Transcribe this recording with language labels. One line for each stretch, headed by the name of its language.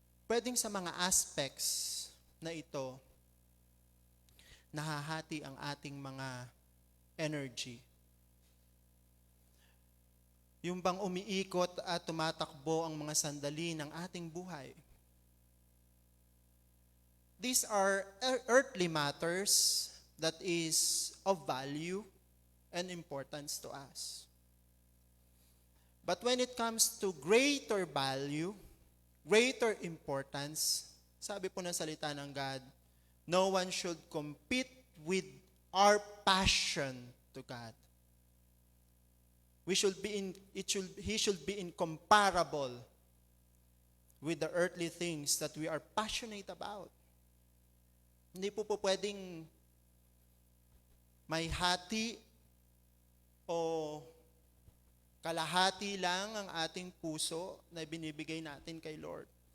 Filipino: Pwedeng sa mga aspects na ito, nahahati ang ating mga energy. Yung bang umiikot at tumatakbo ang mga sandali ng ating buhay.
English: These are earthly matters that is of value and importance to us. But when it comes to greater value, greater importance,
Filipino: sabi po ng salita ng
English: God, no one should compete with our passion to God. He should be incomparable with the earthly things that we are passionate about.
Filipino: Hindi po pwedeng may hati o kalahati lang ang ating puso na binibigay natin kay Lord.